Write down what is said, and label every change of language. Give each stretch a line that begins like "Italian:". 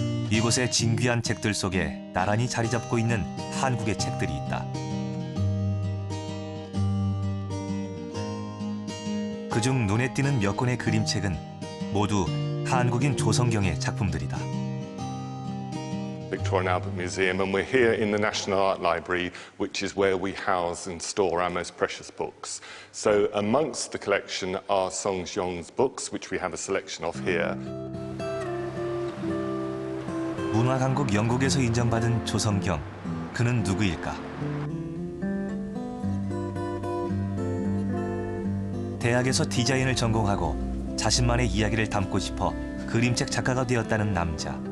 Korean: 이곳에 진귀한 책들 속에 나란히 자리 잡고 있는 한국의 책들이 있다. 그중 눈에 띄는 몇 권의 그림책은 모두 한국인 조성경의 작품들이다.
English: Victorian Albert Museum, and we're here in the National Art Library, which is where we house and store our most precious books. So amongst the collection are Song Xiong's books, which we have a selection of here.
Korean: 문화 강국 영국에서 인정받은 조성경, 그는 누구일까? 대학에서 디자인을 전공하고 자신만의 이야기를 담고 싶어 그림책 작가가 되었다는 남자.